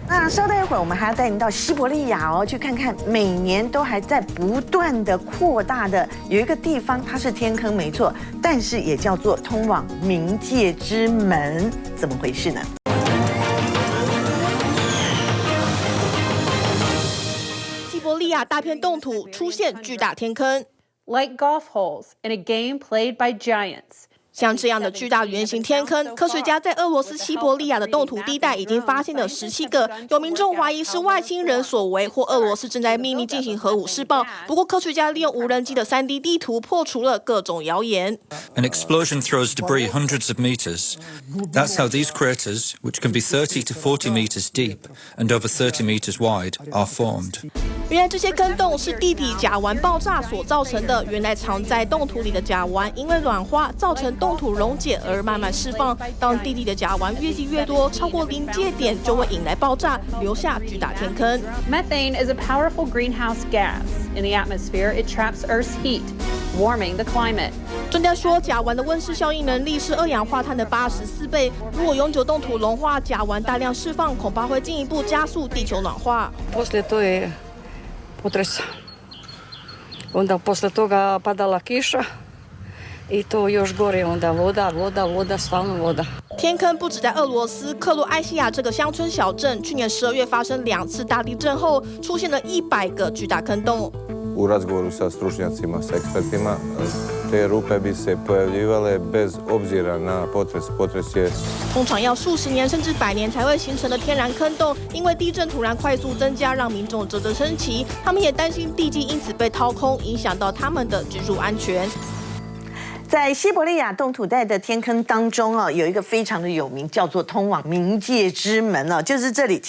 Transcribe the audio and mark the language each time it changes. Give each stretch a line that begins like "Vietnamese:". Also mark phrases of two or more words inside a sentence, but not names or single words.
Chinese: 那稍待一会儿，我们还要带您到西伯利亚哦，去看看每年都还在不断的扩大的有一个地方，它是天坑没错，但是也叫做通往冥界之门，怎么回事呢？西伯利亚大片冻土出现巨大天坑
English: ，like golf holes in a game played by giants。
Chinese: 像这样的巨大圆形天坑，科学家在俄罗斯西伯利亚的冻土地带已经发现了17个，有民众怀疑是外星人所为，或俄罗斯正在秘密进行核武试爆。不过，科学家利用无人机的3D 地图破除了各种谣言。
English: An explosion throws debris hundreds of meters. That's how these craters, which can be 30 to 40 meters deep and over 30 meters wide, are formed.
Chinese: 原来这些坑洞是地底甲烷爆炸所造成的。原来藏在冻土里的甲烷因为软化造成冻土溶解而慢慢释放。当地底的甲烷越积越多，超过临界点就会引来爆炸，留下巨大天坑。
English: Methane is a powerful greenhouse gas. In the atmosphere, it traps Earth's heat, warming the climate.
Chinese: 专家说，甲烷的温室效应能力是2氧化碳的84倍。如果永久冻土融化，甲烷大量释放，恐怕会进一步加速地球暖化。
Croatian: Potresa. Onda posle toga padala kiša i to još gore, onda voda, stalno voda.
Chinese: 天坑不止在俄罗斯，克罗埃西亚这个乡村小镇，去年12月发生2次大地震后，出现了100个巨大坑洞。
Croatian: U razgovoru sa stručnjacima, sa ekspertima, te rupe bi se pojavljivale bez obzira na potres. Potres je
Chinese: 通常要数十年甚至100年才会形成的天然坑洞，因为地震突然快速增加，让民众啧啧称奇。他们也担心地基因此被掏空，影响到他们的居住安全。在西伯利亚冻土带的天坑当中有一个非常的有名，叫做通往冥界之门就是这里。